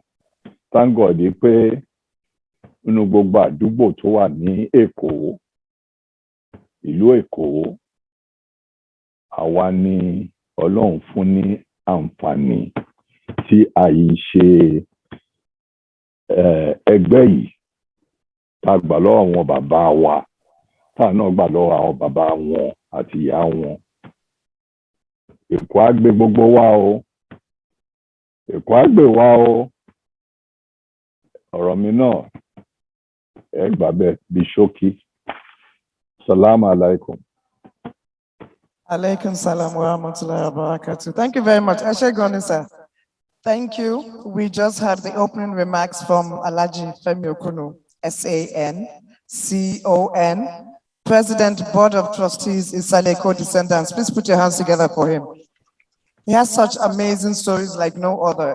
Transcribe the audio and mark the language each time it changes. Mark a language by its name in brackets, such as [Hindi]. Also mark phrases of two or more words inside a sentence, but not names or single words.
[English] Thank God [Yoruba] pé nínú gbogbo àdúgbò tó wà ní Èkó, ìlú Èkó, àwa ni Ọlọ́run fún ní àǹfààní tí a yìí ṣe ẹgbẹ́ yìí tá a gbà lọ́wọ́ àwọn bàbá wa, tá a náà gbà lọ́wọ́ àwọn bàbá wọn àti ìyá wọn. Èkó á gbé gbogbo wa o. Èkó á gbé wa o. Ọ̀rọ̀ mi náà ẹ gbà bẹ́ẹ̀ bí ṣókí. [Arabic] السلام عليكم. عليكم السلام ورحمة الله وبركاته. [English] Thank you very much. Ashegoni, sir. Thank you. We just had the opening remarks from Alhaji Femi Okuno, SAN, CON, President, Board of Trustees, Isale Èkó descendants. Please put your hands together for him. He has such amazing stories like no other.